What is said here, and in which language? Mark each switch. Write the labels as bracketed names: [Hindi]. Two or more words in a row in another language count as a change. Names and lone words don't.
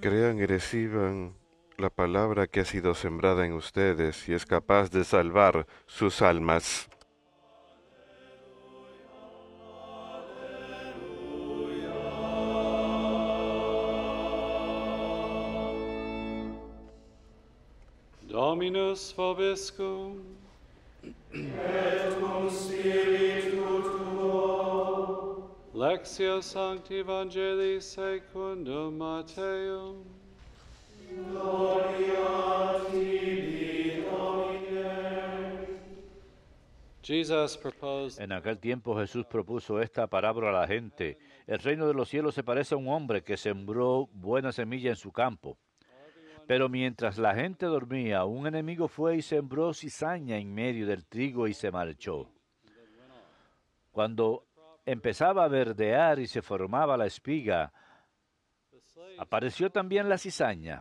[Spanish] Crean y reciban la palabra que ha sido sembrada en ustedes y es capaz de salvar sus almas. [Latin] Dominus vobiscum. Lectio Sancti Evangelii secundum Matteum. [English] Jesus proposed [Spanish] En aquel tiempo Jesús propuso esta parábola a la gente. El reino de los cielos se parece a un hombre que sembró buena semilla en su campo. Pero mientras la gente dormía, un enemigo fue y sembró cizaña en medio del trigo y se marchó. Cuando empezaba a verdear y se formaba la espiga, apareció también la cizaña.